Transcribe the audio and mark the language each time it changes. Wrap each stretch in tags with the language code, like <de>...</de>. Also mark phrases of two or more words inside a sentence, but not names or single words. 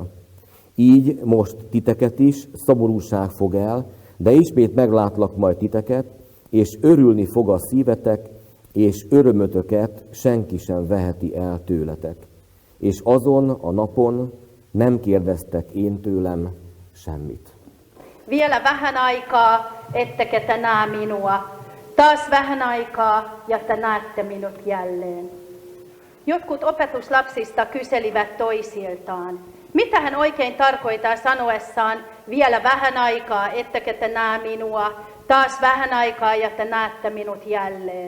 <hu>Így most titeket is szomorúság fog el, de ismét meglátlak majd titeket, és örülni fog a szívetek, és örömötöket senki sem veheti el tőletek. És azon a napon nem kérdeztek én tőlem semmit.</hu> <fi>Vielä vähän aikaa, ettekä te näe minua. Taas vähän aikaa, ja te näette minut jälleen. Jotkut opetuslapsista kyselivät toisiltaan, mitä hän oikein tarkoittaa sanoessaan vielä vähän aikaa, ettekä te näe minua, taas vähän aikaa ja te näette minut jälleen.</fi>